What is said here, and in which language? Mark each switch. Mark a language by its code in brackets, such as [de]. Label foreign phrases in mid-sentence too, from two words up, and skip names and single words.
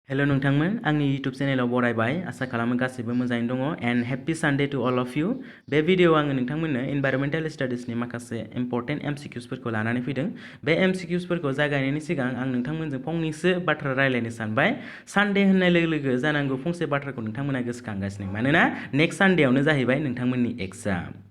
[brx] हेलो नोंथांमोन आंनि यूट्यूब चेनेलाव बरायबाय आसा खालामो गासैबो मोजाङैनो दङ [en] and happy Sunday to all of you. [brx] बे भिडियोआव आङो नोंथांमोननो एनवायरनमेन्टल स्टाडिजनि माखासे इम्पर्टेन्ट एमसीक्यूसफोरखौ लानानै फैदों। बे एमसीक्यूसफोरखौ जागायनायनि सिगां आं नोंथांमोनजों फंनैसो बाथ्रा रायलायनो सानबाय। सानडे होननाय लोगो लोगो जानांगौ फंसे बाथ्राखौ नोंथांमोना गोसोखांगासिनो, मानोना नेक्स्ट सानडेआवनो जाहैबाय नोंथांमोननि एग्जाम।